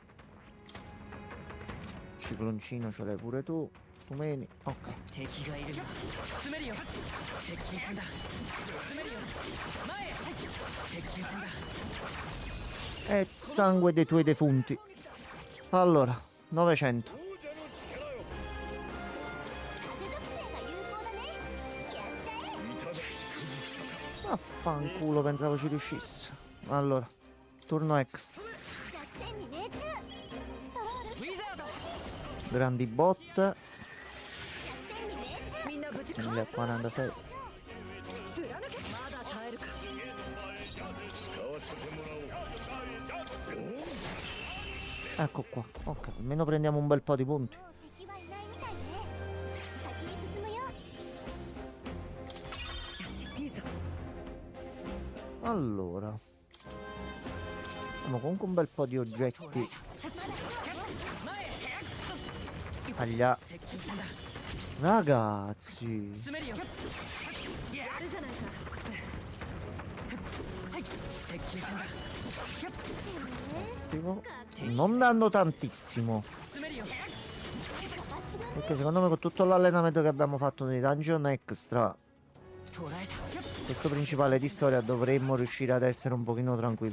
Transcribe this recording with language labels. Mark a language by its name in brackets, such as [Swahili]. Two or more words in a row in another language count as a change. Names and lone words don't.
[Italian] Cicloncino ce l'hai pure tu. Tu meni. Ok. E sangue dei tuoi defunti. Allora, 900. [Japanese] 風属性が有効だね。やっちゃえ。 [Italian] Affanculo, pensavo ci riuscisse. Allora, turno extra. [Japanese] 弱点に命中。ストロール。 [Italian] Grandi bot. [Japanese] 弱点に命中。みんな無事か。 1046. 貫け。まだ耐えるか。 [Italian] Ecco qua. Ok, almeno prendiamo un bel po' di punti. [Japanese] もう敵はいないみたいね。先に進むよ。よし、いいぞ。 [Italian] Allora. Abbiamo comunque un bel po' di oggetti. Aglia. Ragazzi. [Japanese] やるじゃないか。 [Italian] Ottimo. Non danno tantissimo. Perché secondo me con tutto l'allenamento che abbiamo fatto nei dungeon extra, questo principale di storia, dovremmo riuscire ad essere un pochino tranquilli.